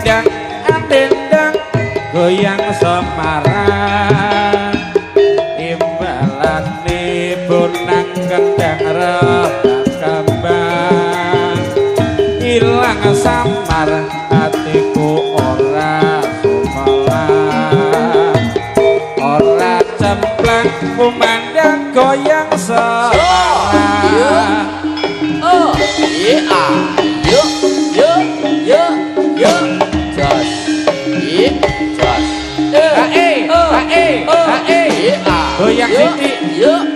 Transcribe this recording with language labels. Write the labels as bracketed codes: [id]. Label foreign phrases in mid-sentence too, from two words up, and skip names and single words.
[jv] dang andendang goyang semarang imbalane bonang kendang rebah kembang ilang samar hatiku ora sumalang ora cemplang kumandang goyang semarang [en] Oh, yeah, yo, yo, yo, yo, just, yeah, just, [jv] hae goyang siti yo.